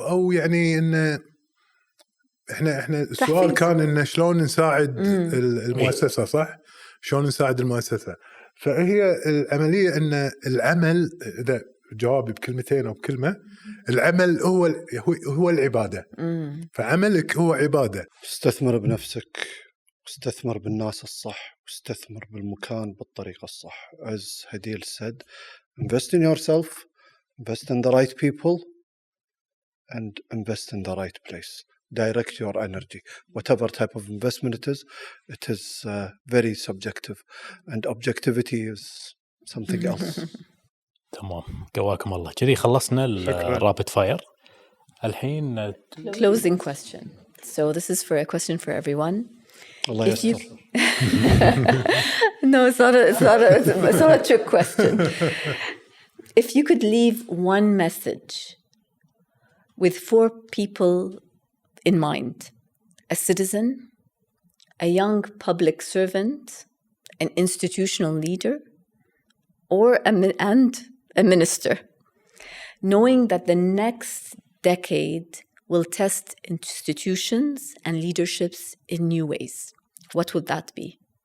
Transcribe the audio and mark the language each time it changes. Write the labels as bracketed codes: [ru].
[ar] أو يعني إنه إحنا السؤال كان إنه شلون نساعد المؤسسة، صح؟ شلون نساعد المؤسسة؟ فهي العملية إن العمل، إذا جوابي بكلمتين أو بكلمة، العمل هو العبادة. فعملك هو عبادة. استثمر بنفسك، استثمر بالناس الصح، استثمر بالمكان بالطريقة الصح. [en] As Hadil said, invest in yourself, invest in the right people, and invest in the right place. Direct your energy. Whatever type of investment it is very subjective, and objectivity is something else. [ar] تمام، قواكم الله. كذي خلصنا الرابid fire. الحين [en] closing question. So this is for a question for everyone. [ar] Allah yasser. [en] No, it's not a trick question. If you could leave one message with 4 people in mind: a citizen, a young public servant, an institutional leader, or a minister, knowing that the next decade will test institutions and leaderships in new ways, what would that be?